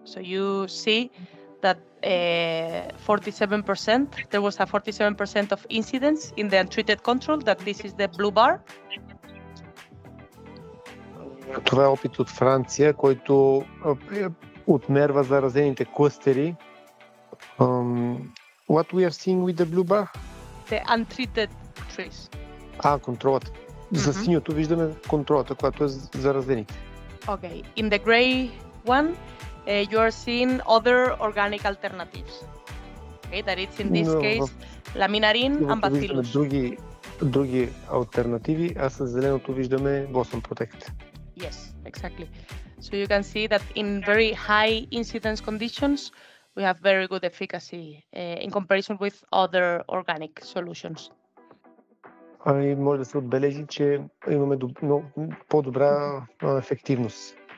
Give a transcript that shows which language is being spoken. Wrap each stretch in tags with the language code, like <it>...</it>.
<en>So you see that 47%, there was a 47% of incidence in the untreated control, that this is the blue bar.</en> <bg>Това е опит от Франция, който отмерва заразените клъстери.</bg> <en>What we are seeing with the blue bar? The untreated trees.</en> <bg>Контролата. За синьото виждаме контролата, която е заразените.</bg> <en>Okay. In the gray one, you are seeing other organic alternatives. Okay, that it's in this case laminarin and bacillus.</en> <bg>Други алтернативи, а с зеленото виждаме Blossom Protect.</bg> <en>Yes, exactly. So you can see that in very high incidence conditions, we have very good efficacy in comparison with other organic solutions.</en> <bg>И може да се отбележи, че имаме по-добра ефективност.</bg>